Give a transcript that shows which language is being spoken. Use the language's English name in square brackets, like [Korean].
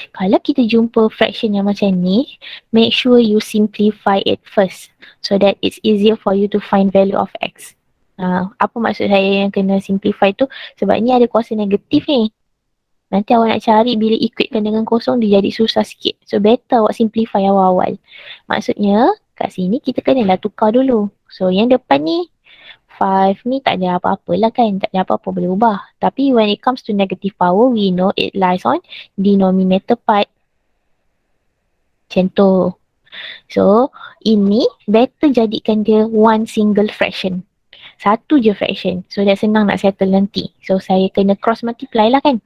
[Malay] Kalau kita jumpa fraction yang macam ni, [English] make sure you simplify it first. So that it's easier for you to find value of x. [Malay] Apa maksud saya yang kena simplify tu? Sebab ni ada kuasa negatif ni. Nanti awak nak cari bila equatekan dengan kosong dia jadi susah sikit. So better awak simplify awal-awal. Maksudnya kat sini kita kena tukar dulu. So yang depan ni 5 ni tak ada apa-apa lah kan. Tak ada apa-apa boleh ubah. [English] Tapi when it comes to negative power, we know it lies on denominator part. [Malay] Macam tu. So ini better jadikan dia [English] one single fraction. [Malay] Satu je fraction. So dah senang nak settle nanti. So saya kena cross multiply lah kan.